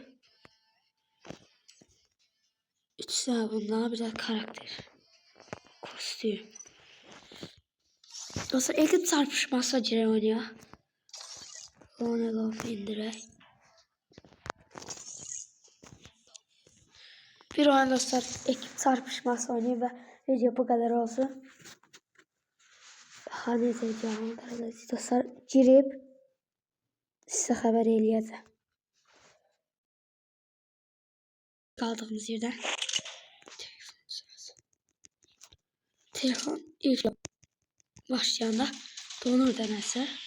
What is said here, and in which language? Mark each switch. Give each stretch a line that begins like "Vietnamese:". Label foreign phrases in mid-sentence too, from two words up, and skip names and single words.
Turkish: 3 tane bundan bir de karakter. Kostüm.
Azerbaijani: Dostlar, ekip çarpışması girək oynayaq. Onu laf indirək. Bir oyun dostlar, ekip çarpışması oynayıb və video bu qədər olsun. Daha necə edəcəyim dostlar, girib sizə xəbər eləyəcəm. Qaldığımız yerdən. Telefon ilk başlayanda donur dənəsə.